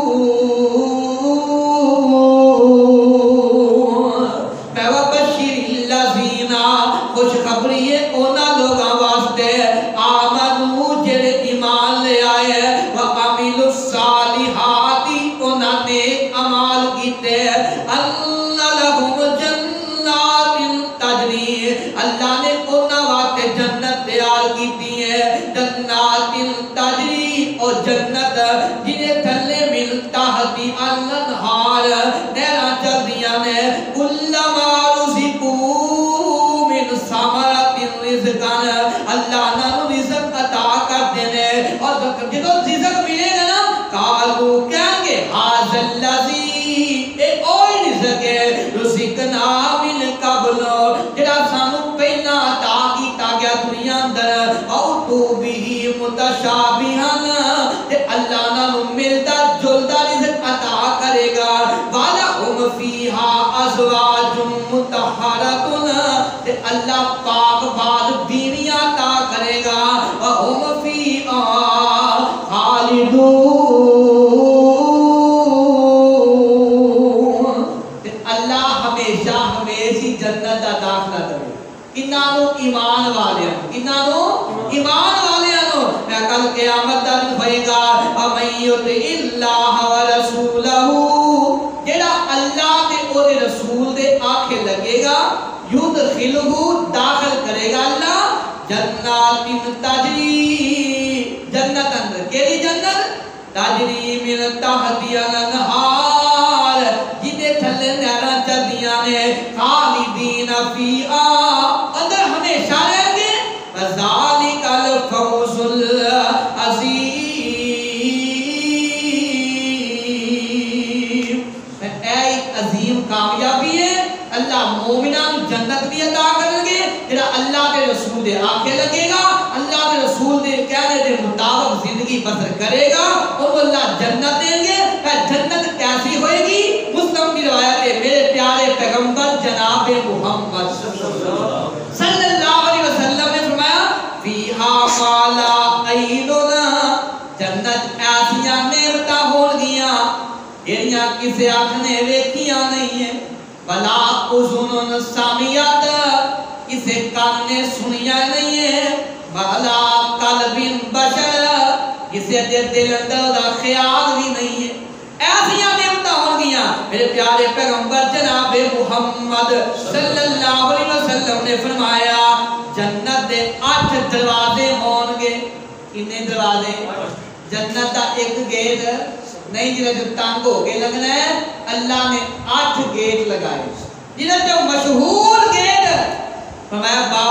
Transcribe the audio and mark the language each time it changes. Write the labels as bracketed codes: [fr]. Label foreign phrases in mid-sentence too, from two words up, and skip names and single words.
[ar] وَبَشِّرِ الَّذِينَ [pa] خوشخبری ہے انہاں لوگاں واسطے آمنو جڑے ایمان لے آئے [ar] وَعَمِلُوا الصَّالِحَاتِ [pa] انہاں نے عمال کیتے ان [ar] لَهُمْ جَنَّاتٍ تَجْرِي [pa] اللہ نے انہاں واسطے جنت تیار کیتی ہے [ar] جنات تجری [pa] اور جنت جنہیں تھلے [ar] من تحتہا الانہار [pa] نہراں چلدیاں نے [ar] کلما رزقوا من ثمرۃ [pa] رزقا اللہ نوں رزق عطا کرتے ہیں اور جدوں رزق ملے گا نا قالوا کہیں گے [ar] ھذا الذی [pa] اے اوہی رزق ہے [ar] رزقنا من قبل [pa] جڑا سانوں پہلا عطا کیتا گیا دنیا اندر او تو بھی متشابہن تے اللہ نوں ملتا جلدا رزق عطا کرے گا [ar] وَلَهُمْ فِيهَا أَزْوَاجٌ مُطَهَّرَةٌ [pa] تے اللہ پاک باز بیویاں عطا کرے گا [ar] وَهُمْ فِيهَا خَالِدُونَ [pa] تے اللہ ہمیشہ ہمیشہ جنت دا داخلہ کرے کنہاں نوں ایمان والیاں کنہاں نوں ایمان والیاں نوں میں کل قیامت دا دن ہوئے گا [ar] وَمَن يُطِعِ اللَّهَ وَرَسُولَهُ [pa] جڑا اللہ تے او دے رسول دے آکھے لگے گا یدخلہ داخل کرے گا اللہ [ar] جنات تجری [pa] جنت اندر کیڑی جنت [ar] تجری من تحتہا الانہار [pa] جدے تھلے نہراں چلدیاں نے [ar] خالدین فیہا [pa] اندر ہمیشہ رہیں گے [ar] وذالک الفوز العظیم [pa] اے عظیم کامیابی ہے اللہ مومنان جنت بھی عطا کریں گے جڑا اللہ کے رسول دے آکھے لگے گا اللہ کے رسول دے کہنے دے مطابق زندگی بسر کرے گا اور اللہ جنت دیں گے جنت کیسی ہوئے گی مسلم کی روایت ہے میرے پیارے پیغمبر جناب محمد [ar] صلی اللہ علیہ وسلم [pa] نے فرمایا [ar] فیہا ما لا عین [pa] جنت ایسیاں نعمتاں ہون گیاں جڑیاں کسے آنکھ نے ویکھیاں نہیں ہیں [ar] ولا اذن سامعت [pa] کسے کان نے سنیا نہیں ہے [ar] ولا قلب بشر [pa] کسے دل اندر دا خیال بھی نہیں ہے ایسیاں نعمتاں ہون گیاں میرے پیارے پیغمبر جناب محمد [ar] صلی اللہ علیہ وسلم [pa] نے فرمایا جنت دے 8 دروازے ہون گے کتنے دروازے جنت دا ایک گیٹ نہیں جنہیں جو تانگ ہو کے لگنا ہے اللہ نے 8 گیٹ لگائے جنہیں جو مشہور گیٹ فرمایا باب